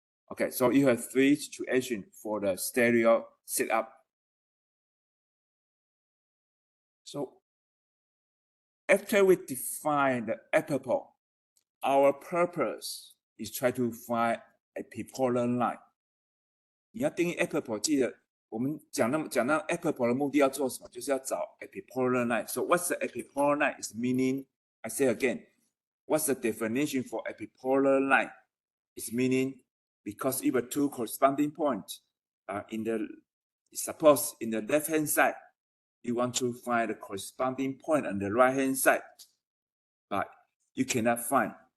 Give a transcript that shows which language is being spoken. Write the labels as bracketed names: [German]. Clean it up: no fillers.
[English] Okay, so you have 3 situations for the stereo setup. So after we define the epipole, our purpose is try to find a epipolar line. [Chinese] 你要定义 epipole， 记得我们讲到 epipole 的目的要做什么？就是要找 [English] epipolar line. So what's the epipolar line? Is meaning, I say again, what's the definition for epipolar line? It's meaning because if 2 corresponding points are suppose in the left hand side, you want to find the corresponding point on the right hand side, but you cannot find.